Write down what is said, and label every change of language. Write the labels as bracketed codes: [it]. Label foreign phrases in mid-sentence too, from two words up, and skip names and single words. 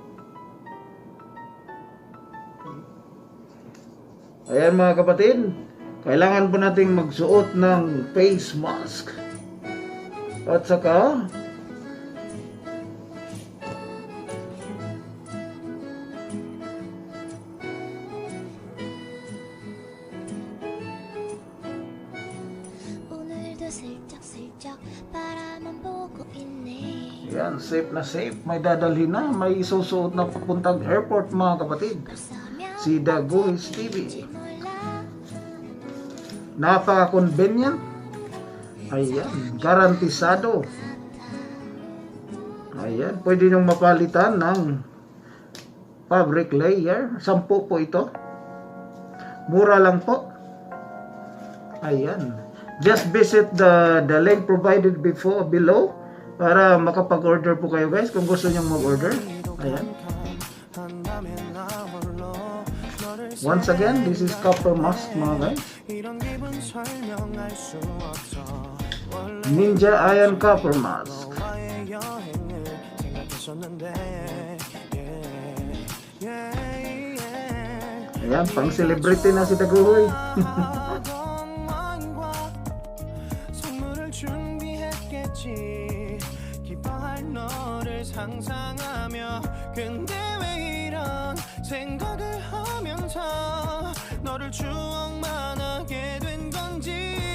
[tl] Ayan mga kapatid, kailangan po nating magsuot ng [en] face mask. [tl] At saka, [ko] 오늘도 슬쩍슬쩍 바라만 보고 있네. [tl] yan, safe na safe. May dadalhin na, may isusuot na papuntang airport mga kapatid. [ko] 어쩌면 [tl] Si Dagoes TV. [ko] 몰라. [tl] Napaka-convenient. Ayan, garantisado. Ayan, pwede nyo mapalitan ng [en] fabric layer. [tl] 10 po ito. Mura lang po. Ayan. [en] Just visit the link provided below [tl] para makapag-order po kayo guys kung gusto nyo mag-order. Ayan. [en] Once again, this is Copper Mask mga guys. Ninja Iron Copper Mask. [tl] Ayan, pang celebrity na si Dagohoy. [ko] 기뻐할 너를 상상하며 근데 왜 이런 생각을 하면서 너를 추억만 하게 된 건지